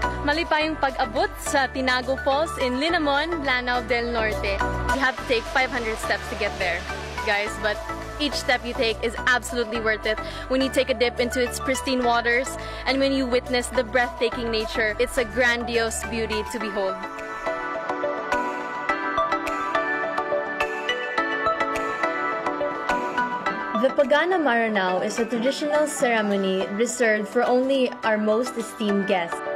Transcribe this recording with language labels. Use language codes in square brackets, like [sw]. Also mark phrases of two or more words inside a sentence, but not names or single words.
[tl] mali pa yung pag-abot sa Tinago Falls in Linamon, Lanao del Norte. [en] You have to take 500 steps to get there, guys, but each step you take is absolutely worth it. When you take a dip into its pristine waters and when you witness the breathtaking nature, it's a grandiose beauty to behold. The Pagana Maranao is a traditional ceremony reserved for only our most esteemed guests.